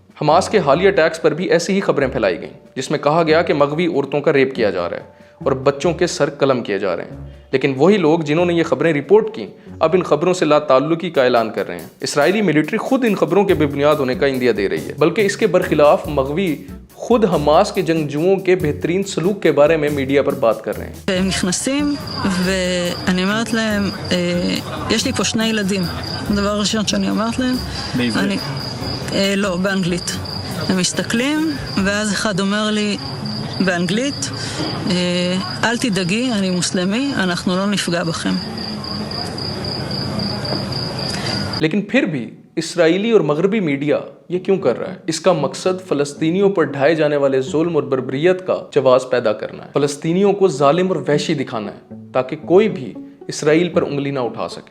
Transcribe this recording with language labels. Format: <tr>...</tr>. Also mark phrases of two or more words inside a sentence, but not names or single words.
<ur>حماس کے حالیہ اٹیکس پر بھی ایسی ہی خبریں پھیلائی گئیں جس میں کہا گیا کہ مغوی عورتوں کا ریپ کیا جا رہا ہے اور بچوں کے سر قلم کیے جا رہے ہیں، لیکن وہی لوگ جنہوں نے یہ خبریں رپورٹ کی اب ان خبروں سے لا تعلقی کا اعلان کر رہے ہیں۔ اسرائیلی ملٹری خود ان خبروں کے بے بنیاد ہونے کا عندیہ دے رہی ہے، بلکہ اس کے برخلاف مغوی خود حماس کے جنگجوؤں کے بہترین سلوک کے بارے میں میڈیا پر بات کر رہے ہیں۔</ur> <he>הם נכנסים ואני אומרת להם, יש לי פה 2 ילדים. הדבר הראשון שאני אומרת להם, בעברית? לא, באנגלית. הם מסתכלים ואז אחד אומר לי באנגלית, אל תדאגי, אני מוסלמי, אנחנו לא נפגע בכם.</he> <ur>لیکن پھر بھی اسرائیلی اور مغربی میڈیا یہ کیوں کر رہا ہے؟ اس کا مقصد فلسطینیوں پر ڈھائے جانے والے ظلم اور بربریت کا جواز پیدا کرنا ہے، فلسطینیوں کو ظالم اور وحشی دکھانا ہے تاکہ کوئی بھی اسرائیل پر انگلی نہ اٹھا سکے۔</ur>